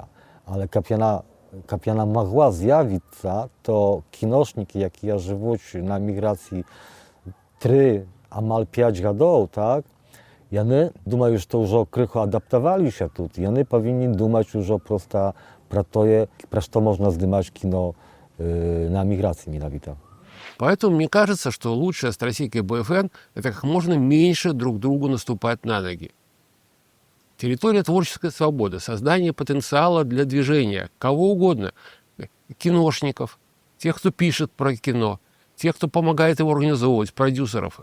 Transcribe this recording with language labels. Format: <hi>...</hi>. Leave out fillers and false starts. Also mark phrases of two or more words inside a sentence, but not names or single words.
<be>Але каб яна магла з'явіцца, то кіношнікі, якія жывуць на эміграцыі 3, амаль 5 гадоў, так, яны думаю, што ўжо крыху адаптаваліся тут. Яны павінны думаць ужо проста пра тое, пра што можна здымаць кіно на эміграцыі менавіта.</be> <ru>Поэтому мне кажется, что лучшая стратегия БФН – это как можно меньше друг другу наступать на ноги. Территория творческой свободы, создание потенциала для движения, кого угодно, киношников, тех, кто пишет про кино, тех, кто помогает его организовывать, продюсеров.</ru>